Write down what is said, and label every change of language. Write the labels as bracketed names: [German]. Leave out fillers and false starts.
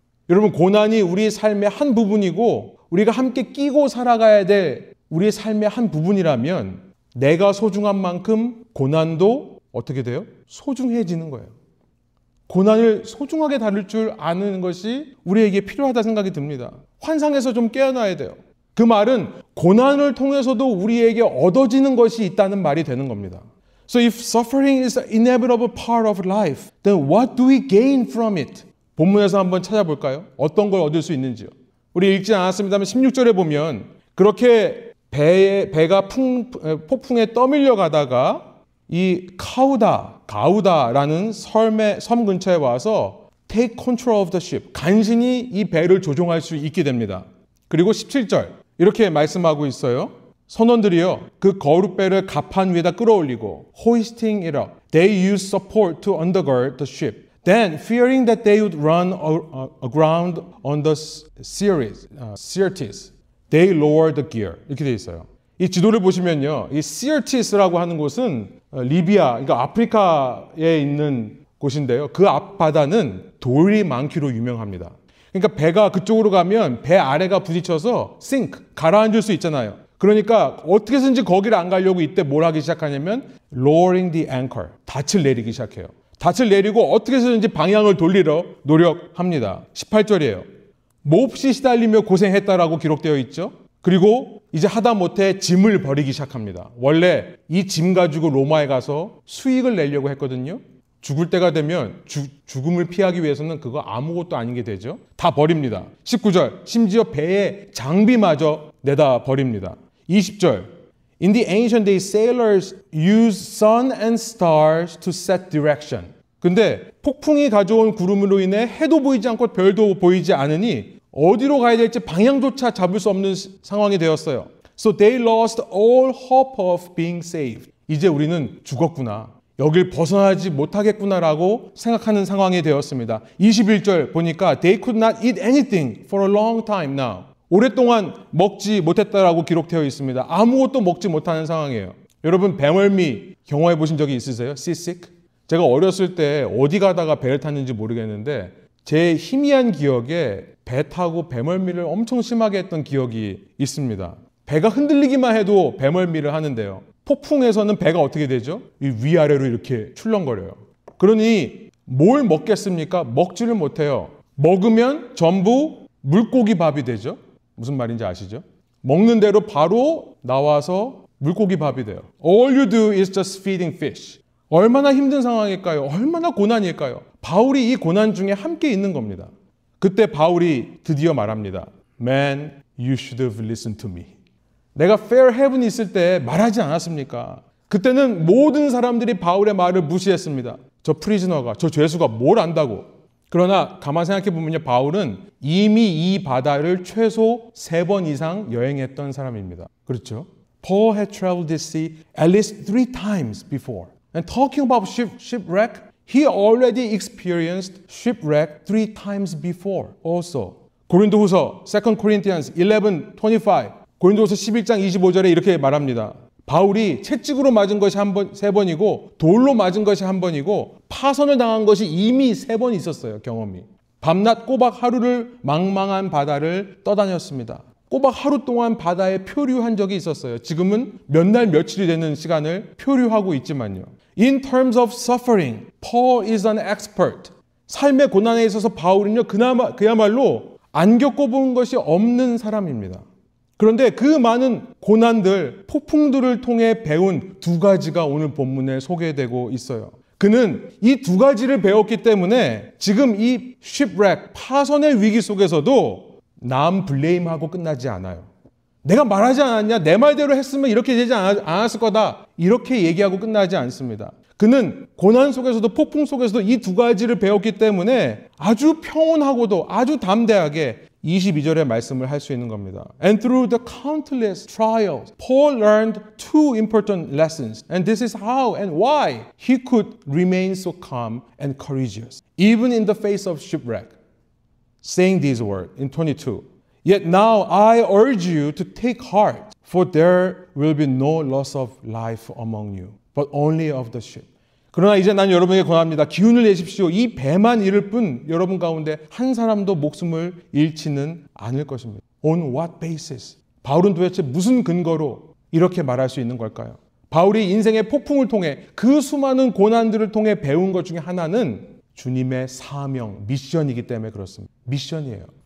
[Korean] 여러분, 고난이 우리 삶의 한 부분이고 우리가 함께 끼고 살아가야 될 우리의 삶의 한 부분이라면 내가 소중한 만큼 고난도 어떻게 돼요? 소중해지는 거예요. 고난을 소중하게 다룰 줄 아는 것이 우리에게 필요하다 생각이 듭니다. 환상에서 좀 깨어나야 돼요. 그 말은 고난을 통해서도 우리에게 얻어지는 것이 있다는 말이 되는 겁니다. [English] So if suffering is an inevitable part of life, then what do we gain from it? [Korean] 본문에서 한번 찾아볼까요? 어떤 걸 얻을 수 있는지요. 우리 읽지 않았습니다만 16절에 보면 그렇게 배가 폭풍에 떠밀려 가다가 이 가우다라는 섬 근처에 와서 [English] take control of the ship. [Korean] 간신히 이 배를 조종할 수 있게 됩니다. 그리고 17절 이렇게 말씀하고 있어요. 선원들이요, 그 거룻배를 갑판 위에다 끌어올리고 [English] hoisting it up. They used support to undergird the ship. Then, fearing that they would run aground on the Syrtis, they lowered the gear. [Korean] 이렇게 돼 있어요. 이 지도를 보시면요, 이 Syrtis라고 하는 곳은 리비아, 그러니까 아프리카에 있는 곳인데요. 그 앞바다는 돌이 많기로 유명합니다. 그러니까 배가 그쪽으로 가면 배 아래가 부딪혀서 sink, 가라앉을 수 있잖아요. 그러니까 어떻게 해서든지 거기를 안 가려고 이때 뭘 하기 시작하냐면 [English] lowering the anchor, [Korean] 닻을 내리기 시작해요. 닻을 내리고 어떻게 해서든지 방향을 돌리려 노력합니다. 18절이에요. 몹시 시달리며 고생했다라고 기록되어 있죠. 그리고 이제 하다못해 짐을 버리기 시작합니다. 원래 이 짐 가지고 로마에 가서 수익을 내려고 했거든요. 죽을 때가 되면 죽음을 피하기 위해서는 그거 아무것도 아닌 게 되죠. 다 버립니다. 19절, 심지어 배의 장비마저 내다 버립니다. [English] 20절, In the ancient days, sailors used sun and stars to set direction. [Korean] 근데 폭풍이 가져온 구름으로 인해 해도 보이지 않고 별도 보이지 않으니 어디로 가야 될지 방향조차 잡을 수 없는 상황이 되었어요. [English] So they lost all hope of being saved. [Korean] 이제 우리는 죽었구나. 여길 벗어나지 못하겠구나라고 생각하는 상황이 되었습니다. 21절 보니까 [English] They could not eat anything for a long time now. [Korean] 오랫동안 먹지 못했다라고 기록되어 있습니다. 아무것도 먹지 못하는 상황이에요. 여러분, 배멀미 경험해 보신 적이 있으세요? [English] seasick? [Korean] 제가 어렸을 때 어디 가다가 배를 탔는지 모르겠는데 제 희미한 기억에 배 타고 배멀미를 엄청 심하게 했던 기억이 있습니다. 배가 흔들리기만 해도 배멀미를 하는데요. 폭풍에서는 배가 어떻게 되죠? 위아래로 이렇게 출렁거려요. 그러니 뭘 먹겠습니까? 먹지를 못해요. 먹으면 전부 물고기 밥이 되죠. 무슨 말인지 아시죠? 먹는 대로 바로 나와서 물고기 밥이 돼요. [English] All you do is just feeding fish. [Korean] 얼마나 힘든 상황일까요? 얼마나 고난일까요? 바울이 이 고난 중에 함께 있는 겁니다. 그때 바울이 드디어 말합니다. [English] Man, you should have listened to me. [Korean] 내가 fair heaven 있을 때 말하지 않았습니까? 그때는 모든 사람들이 바울의 말을 무시했습니다. 저 프리즈너가, 저 죄수가 뭘 안다고. 그러나 가만 생각해 보면요, 바울은 이미 이 바다를 최소 3번 이상 여행했던 사람입니다. 그렇죠? [English] Paul had traveled this sea at least 3 times before. And talking about shipwreck, he already experienced shipwreck 3 times before also. [Korean] 고린도후서 2 Corinthians 11:25, 고린도후서 11장 25절에 이렇게 말합니다. 바울이 채찍으로 맞은 것이 3번이고 돌로 맞은 것이 1번이고 파선을 당한 것이 이미 3번 있었어요. 경험이. 밤낮 꼬박 하루를 망망한 바다를 떠다녔습니다. 꼬박 하루 동안 바다에 표류한 적이 있었어요. 지금은 몇 날 며칠이 되는 시간을 표류하고 있지만요. [English] In terms of suffering, Paul is an expert. [Korean] 삶의 고난에 있어서 바울은요, 그야말로 안 겪어본 것이 없는 사람입니다. 그런데 그 많은 고난들, 폭풍들을 통해 배운 2가지가 오늘 본문에 소개되고 있어요. 그는 이 2가지를 배웠기 때문에 지금 이 shipwreck, 파선의 위기 속에서도 남 블레임하고 끝나지 않아요. 내가 말하지 않았냐? 내 말대로 했으면 이렇게 되지 않았을 거다. 이렇게 얘기하고 끝나지 않습니다. 그는 고난 속에서도 폭풍 속에서도 이 2가지를 배웠기 때문에 아주 평온하고도 아주 담대하게 22절의 말씀을 할 수 있는 겁니다. [English] And through the countless trials, Paul learned 2 important lessons. And this is how and why he could remain so calm and courageous, even in the face of shipwreck. Saying these words in 22. Yet now I urge you to take heart, for there will be no loss of life among you, but only of the ship. [Korean] 그러나 이제 난 여러분에게 권합니다. 기운을 내십시오. 이 배만 잃을 뿐 여러분 가운데 한 사람도 목숨을 잃지는 않을 것입니다. [English] On what basis? [Korean] 바울은 도대체 무슨 근거로 이렇게 말할 수 있는 걸까요? 바울이 인생의 폭풍을 통해 그 수많은 고난들을 통해 배운 것 중에 하나는 주님의 사명, 미션이기 때문에 그렇습니다. 미션이에요.